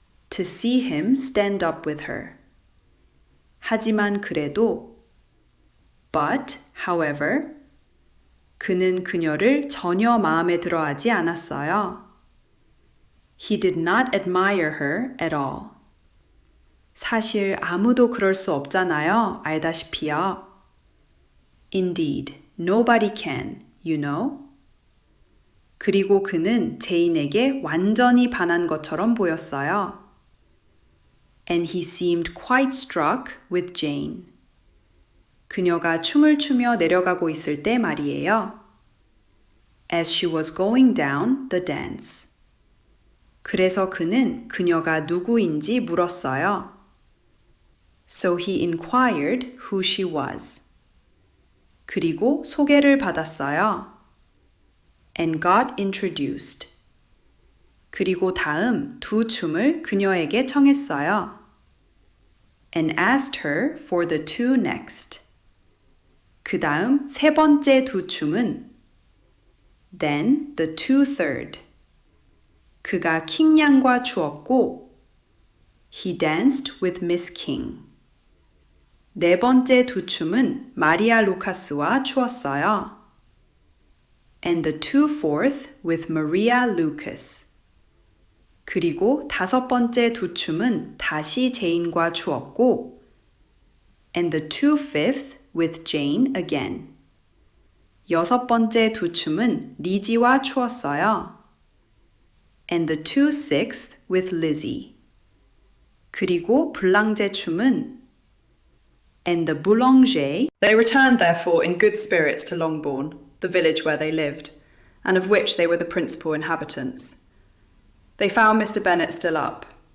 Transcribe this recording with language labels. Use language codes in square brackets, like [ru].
[en] To see him stand up with her. [ko] 하지만 그래도 [en] But, however, [ko] 그는 그녀를 전혀 마음에 들어하지 않았어요. [en] He did not admire her at all. [ko] 사실 아무도 그럴 수 없잖아요. 알다시피요. [en] Indeed, nobody can, you know. [ko] 그리고 그는 제인에게 완전히 반한 것처럼 보였어요. [en] And he seemed quite struck with Jane. [ko] 그녀가 춤을 추며 내려가고 있을 때 말이에요. [en] As she was going down the dance. [ko] 그래서 그는 그녀가 누구인지 물었어요. [en] So he inquired who she was. [ko] 그리고 소개를 받았어요. [en] And got introduced. [ko] 그리고 다음 2 춤을 그녀에게 청했어요. [en] And asked her for the 2 next. [ko] 그 다음 3번째 2 춤은 [en] Then the 2 third. [ko] 그가 킹양과 추었고 [en] He danced with Miss King. [ko] 4번째 2 춤은 마리아 루카스와 추었어요. [en] And the 2 fourth with Maria Lucas. [ko] 그리고 5번째 2 춤은 다시 제인과 추었고 [en] And the 2 fifth with Jane again. [ko] 6번째 2 춤은 리지와 추었어요. [en] And the 2 sixth with Lizzie. [ko] 그리고 불랑제 춤은 [en] And the boulanger. They returned therefore in good spirits to Longbourn, the village where they lived, and of which they were the principal inhabitants. They found Mr. Bennet still up.